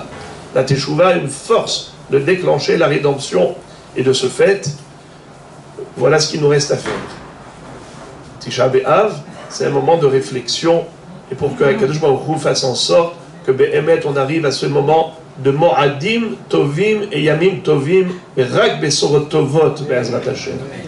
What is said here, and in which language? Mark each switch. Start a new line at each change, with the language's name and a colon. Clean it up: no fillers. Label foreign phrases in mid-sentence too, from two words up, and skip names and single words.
French: La teshuva a une force de déclencher la rédemption. Et de ce fait, voilà ce qu'il nous reste à faire. Tisha B'Av, c'est un moment de réflexion. Et pour que
Hebrew: הקדוש ברוך הוא
French: fasse en sorte que Be'emet, on arrive à ce moment de
Hebrew: מועדים, טובים
French: et
Hebrew: ימים טובים,
French: et
Hebrew: רק בשורות טובות, בעזרת השם.